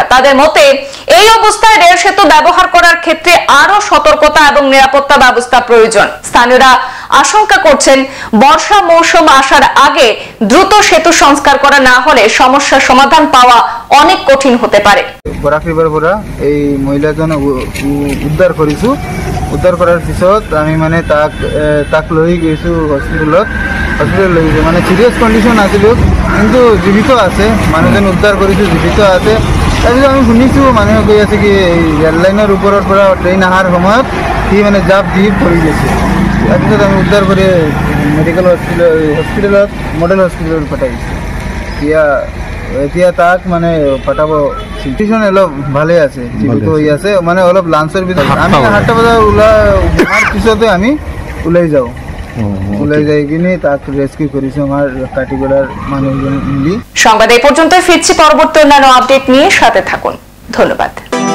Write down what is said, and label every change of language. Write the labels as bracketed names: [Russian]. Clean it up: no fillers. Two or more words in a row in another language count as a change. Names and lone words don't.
[Bangla] তাদের মতে এই অবস্থায় রেল সেতু ব্যবহার করার ক্ষেত্রে আরো সতর্কতা এবং নিরাপত্তা ব্যবস্থা প্রয়োজন। স্থানীয়রা আশঙ্কা করছেন, বর্ষা মৌসুম আসার আগে দ্রুত সেতু সংস্কার করা না হলে সমস্যার সমাধান পাওয়া অনেক কঠিন হতে পারে। [Assamese] বরাক রিভার পৰা এই মহিলাজন উদ্ধার কৰিছো। উদ্ধার করার পিছত আমি মানে তাক লৈ গৈছো হস্পিটেলত লৈ গৈছো। মানে [English] serious condition [Assamese] আছিল, কিন্তু জীবিত আছে। মানুহজন উদ্ধার কৰিছো, জীবিত আছে। তাৰপিছত আমি শুনিছো মানুহে কৈ আছে কি ৰেল লাইনৰ ওপৰৰ পৰা ট্ৰেইন অহাৰ সময়ত সি মানে জাপ দি পৰি গৈছে। তাৰপিছত আমি উদ্ধাৰ কৰি মেডিকেল হস্পিটেলত মডেল হস্পিটেলত পঠাইছো। এতিয়া তাক মানে পঠাব। সিচুয়েশন অলপ ভালে আছে, [Bangla] জীবিত হয়ে আছে। [Assamese] মানে অলপ লাঞ্চের ভিতরে আমি 8টা বজা ওলার পিছতে আমি ওলাই যাও। ওলাই যাই [Bangla] কিনে তাক রেস্কিউ করেছি আমার কাটিগড়ার মানুষজন মিলি। সংবাদ এই পর্যন্ত, ফিরছি পরবর্তী অন্যান্য আপডেট নিয়ে। সাথে থাকুন। ধন্যবাদ।